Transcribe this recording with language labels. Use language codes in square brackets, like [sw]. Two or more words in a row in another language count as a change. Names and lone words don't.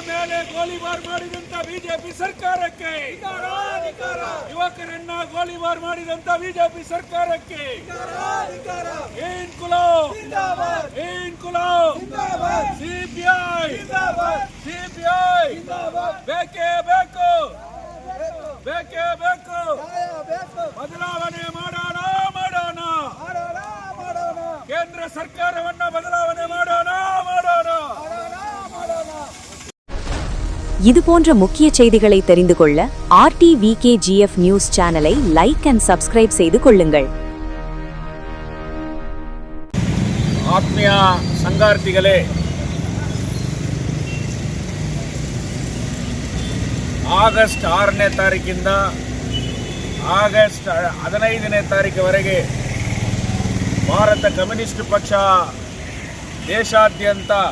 [kn] ಮೇಲೆ ಗೋಲಿಬಾರ್ ಮಾಡಿದಂತ ಬಿಜೆಪಿ ಸರ್ಕಾರಕ್ಕೆ, ಯುವಕರನ್ನ ಗೋಲಿಬಾರ್ ಮಾಡಿದಂತ ಬಿಜೆಪಿ ಸರ್ಕಾರಕ್ಕೆ ಇನ್ಕುಲಾಬ್, ಸಿಪಿಐ ಬೇಕೇ ಬೇಕು. ಬದಲಾವಣೆ ಮಾಡೋಣ. ಕೇಂದ್ರ ಸರ್ಕಾರವನ್ನ ಬದಲಾವಣೆ ಮಾಡೋಣ. [ta] இது போன்ற முக்கிய செய்திகளை தெரிந்து கொள்ள RTVKGF [en] news channel like and subscribe [ta] செய்து கொள்ளுங்கள். [kn] ಆತ್ಮೀಯ ಸಂಗಾರ್ಥಿಗಳೇ, ಆಗಸ್ಟ್ 6ನೇ ತಾರೀಕಿಂದ ಆಗಸ್ಟ್ 15ನೇ ತಾರೀಕುವರೆಗೆ ಭಾರತ ಕಮ್ಯುನಿಸ್ಟ್ ಪಕ್ಷ ದೇಶಾದ್ಯಂತ